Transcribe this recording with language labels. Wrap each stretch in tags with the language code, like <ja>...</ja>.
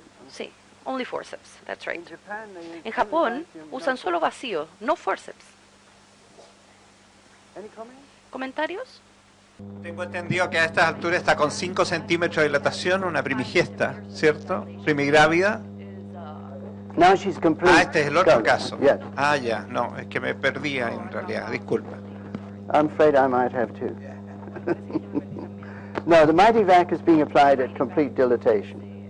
<en>Sí, only forceps, that's right.</en> <es>En Japón usan solo vacío, no forceps. ¿Comentarios? Tengo entendido que a estas alturas está con 5 centímetros de dilatación, una primigesta, ¿cierto? Primigrávida.</es> <en>Now she's complete.</en> <es>Este es el otro caso.</es> <en>Yes.</en> <es>Ya, no, es que me perdí en realidad, disculpa.</es> <en>I'm afraid I might have to. No, the MightyVac is being applied at complete dilatation.</en>